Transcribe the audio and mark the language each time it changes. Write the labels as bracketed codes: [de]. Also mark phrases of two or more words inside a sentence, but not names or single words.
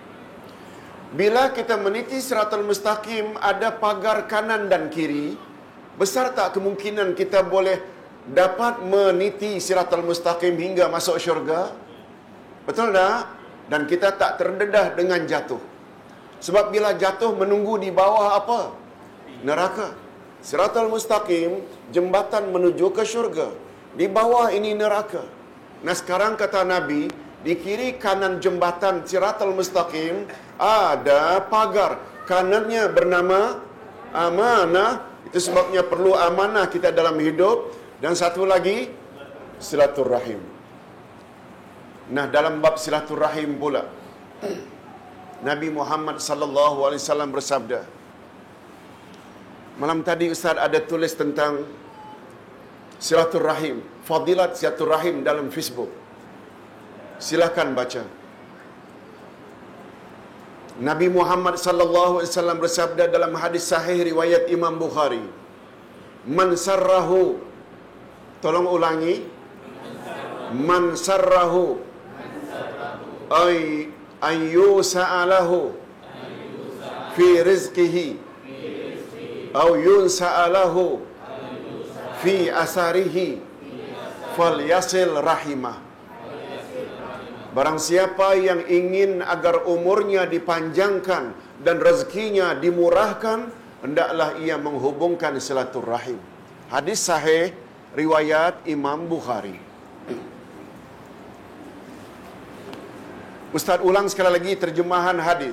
[ms] Bila kita meniti Siratal mustaqim, ada pagar kanan dan kiri. Besar tak kemungkinan kita boleh dapat meniti siratal mustaqim hingga masuk syurga? Betul tak? Dan kita tak terdedah dengan jatuh. Sebab bila jatuh menunggu di bawah apa? Neraka. Siratal mustaqim, jembatan menuju ke syurga. Di bawah ini neraka. Nah sekarang kata Nabi, di kiri kanan jembatan siratal mustaqim ada pagar. Kanannya bernama amanah. Itu sebabnya perlu amanah kita dalam hidup. Dan satu lagi, silaturrahim. Nah, dalam bab silaturrahim pula, Nabi Muhammad [ar] صلى الله عليه وسلم [ms] bersabda. Malam tadi Ustaz ada tulis tentang silaturrahim, fadilat silaturrahim dalam Facebook. Silakan baca. Nabi Muhammad [ar] صلى الله عليه وسلم [ms] bersabda dalam hadis sahih riwayat Imam Bukhari, [ar] "من سره." [ms] Tolong ulangi. [ar] "من سره أن يبسط له في رزقه أو ينسأ له في أثره فليصل رحمه." [ms] Barang siapa yang ingin agar umurnya dipanjangkan dan rezekinya dimurahkan, hendaklah ia menghubungkan silaturrahim. Hadis sahih riwayat Imam Bukhari. Ustaz ulang sekali lagi terjemahan hadis.